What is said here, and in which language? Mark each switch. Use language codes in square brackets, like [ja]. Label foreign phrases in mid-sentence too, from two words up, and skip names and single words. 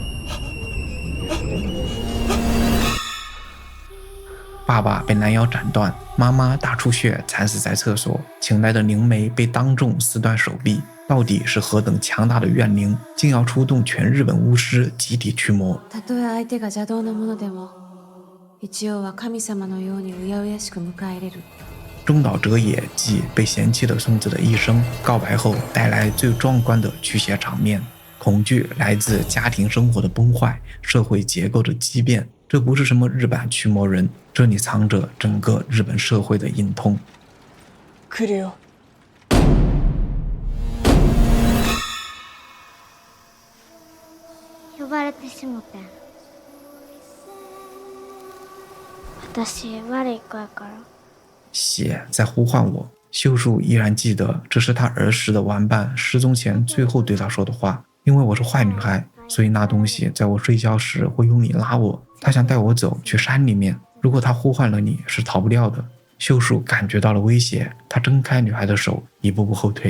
[zh] 爸爸被拦腰斩断，媽媽大出血慘死在廁所，請來的靈媒被當眾撕斷手臂。到底是何等強大的怨靈，竟要出動全日本巫師集體驅魔。 [ja] たとえ相手が邪道なものでも、一応は神様のようにうやうやしく迎え入れる。 [zh] 中島哲也即被嫌棄的松子的一生，告白後帶來最壯觀的驅邪場面。恐懼來自家庭生活的崩壞，社會結構的畸變。這不是什麼日版驅魔人，這裡藏着整個日本社會的隱痛。 [ja] 來るよ。呼ばれてしもてん。私悪い子やから。 [zh] 血在呼喚我，秀樹依然記得這是他兒時的玩伴失蹤前最後對他說的話。因為我是壞女孩，所以那東西在我睡覺時會用力拉我，他想帶我走去山裡面。如果他呼喚了你，是逃不掉的。秀樹感覺到了威脅，他掙開女孩的手，一步步後退。